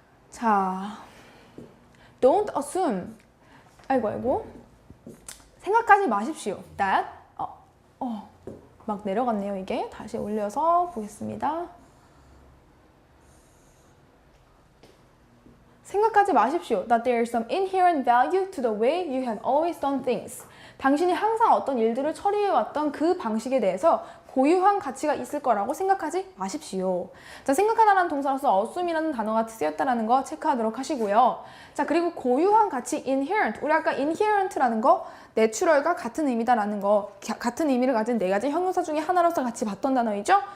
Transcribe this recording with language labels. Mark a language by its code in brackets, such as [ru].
[ko] 자, [en] don't assume. [ko] 아이고. 생각하지 마십시오. that. 막 내려갔네요, 이게. 다시 올려서 보겠습니다. 생각하지 마십시오. [en] That there is some inherent value to the way you have always done things. [ko] 당신이 항상 어떤 일들을 처리해왔던 그 방식에 대해서 고유한 가치가 있을 거라고 생각하지 마십시오. 자, 생각하다라는 동사로서 assume이라는 단어가 쓰였다는 거 체크하도록 하시고요. 자, 그리고 고유한 가치 inherent. 우리 아까 inherent라는 거 내추럴과 같은 의미다라는 거, 같은 의미를 가진 네 가지 형용사 중에 하나로서 같이 봤던 단어이죠?